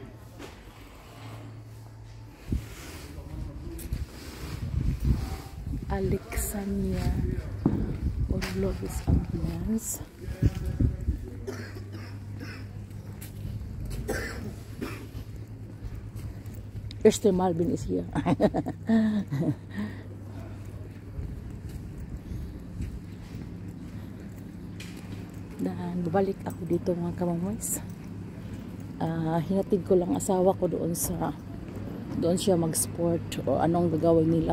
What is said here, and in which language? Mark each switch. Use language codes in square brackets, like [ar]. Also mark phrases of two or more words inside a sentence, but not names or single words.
[de] Alexandria. Urologist Ambulance. Erste Mal bin ich hier. [tl] Dan babalik ako dito mga kamamoys. Hinatid ko lang asawa ko doon siya mag-sport o anong gagawin nila.